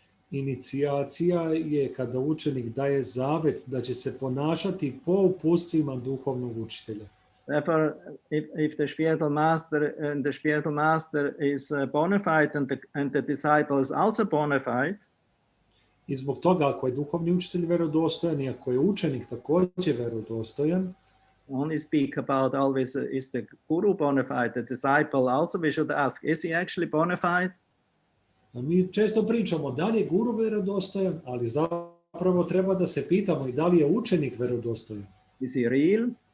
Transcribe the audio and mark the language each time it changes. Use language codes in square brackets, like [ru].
[sr] Inicijacija je kada učenik daje zavet da će se ponašati po upustvima duhovnog učitelja. [en] Therefore, if the spiritual master is bona fide and the disciple is also bona fide, [sr] I zbog toga ako je duhovni učitelj vjerodostojan i ako je učenik također vjerodostojan, [en] only speak about always is the guru bona fide, the disciple also we should ask, is he actually bona fide? [sr] A mi često pričamo da li je guru vjerodostojan, ali zapravo treba da se pitamo i da li je učenik vjerodostojan. [en] Is he real?